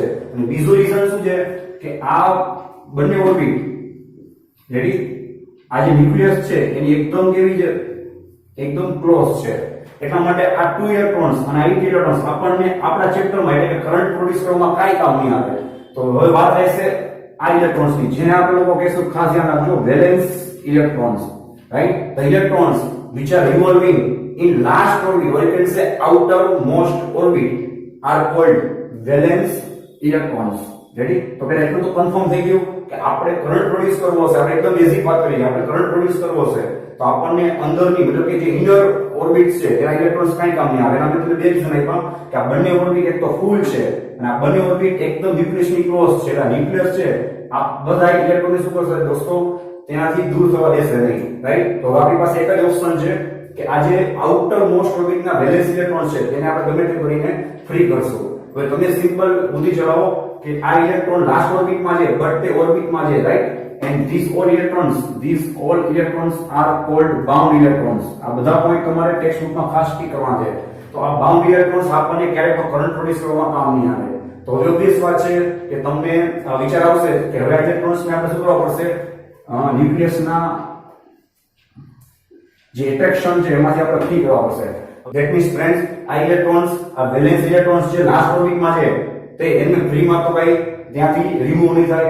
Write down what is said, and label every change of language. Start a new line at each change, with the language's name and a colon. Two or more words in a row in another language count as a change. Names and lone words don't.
Gujarati: અને બીજું રીઝન શું છે કે આ બંને
English: orbit ready,
Gujarati: આ જે ન્યુક્લિયસ છે એની એકદમ કેવી છે, એકદમ ક્લોઝ છે. એટલા માટે આ 2 ઇલેક્ટ્રોન્સ અને 8 ઇલેક્ટ્રોન્સ આપણને આપણા ચેપ્ટરમાં એટલે કે
English: current produce
Gujarati: કરવામાં કાઈ કામ નહીં આવે. તો હવે વાત રહેશે આ ઇલેક્ટ્રોન્સની, જેને આપણે લોકો કહેશું ખાસ ધ્યાન રાખજો
English: valence electrons
Gujarati: right.
English: The electrons which are revolving in last orbit, or you can say outermost orbit, are called valence electrons રેડી?
Gujarati: તો પહેલા એટલું તો કન્ફર્મ થઈ ગયું કે આપણે
English: current produce
Gujarati: કરવો હશે, આપણે એકદમ બેઝિક વાત કરીએ, આપણે
English: current produce
Gujarati: કરવો હશે તો આપણને અંદરની મતલબ કે જે
English: inner orbit
Gujarati: છે તેના ઇલેક્ટ્રોન્સ કાંઈ કામ નહીં આવે. એના મેં તમને બે રીઝન આપ્યા કે આ બંને ઓર્બિટ એક તો ફૂલ છે અને આ બંને ઓર્બિટ એકદમ ન્યુક્લિયસની ક્લોઝ છે. આ ન્યુક્લિયસ છે આ બધા ઇલેક્ટ્રોનને શું કરશે દોસ્તો, તેનાથી દૂર થવા દેશે નહીં. રાઈટ? તો આપણી પાસે એક જ ઓપ્શન છે કે આ જે
English: outer most
Gujarati: ઓર્બિટના
English: valence electron
Gujarati: છે તેને આપણે ગમે તે કરીને ફ્રી કરશું. હવે તમે સિમ્પલ બુદ્ધિ ચલાવો કે આ ઇલેક્ટ્રોન લાસ્ટ ઓર્બિટમાં છે બટ તે ઓર્બિટમાં છે. રાઈટ?
English: and these all electrons are called bound electrons.
Gujarati: આ બધા પોઈન્ટ તમારે ટેક્સ્ટ બુકમાં ખાસ કી કરવાના છે. તો આ
English: bound electrons
Gujarati: આપણને ક્યારેય પણ
English: current produce
Gujarati: કરવામાં કામ નહીં આવે. તો હવે ઓબ્વિયસ વાત છે કે તમને વિચાર આવશે કે હવે ઇલેક્ટ્રોન્સ ને આપણે શું કરવા પડશે, ન્યુક્લિયસના જે એટ્રેક્શન છે એમાંથી આપણે ફ્રી કરવા પડશે.
English: that means friends,
Gujarati: આ ઇલેક્ટ્રોન્સ, આ
English: valence electrons
Gujarati: જે લાસ્ટ ઓર્બિટમાં છે તે એને ફ્રીમાં તો ભાઈ ત્યાંથી રિમૂવ નહીં થાય.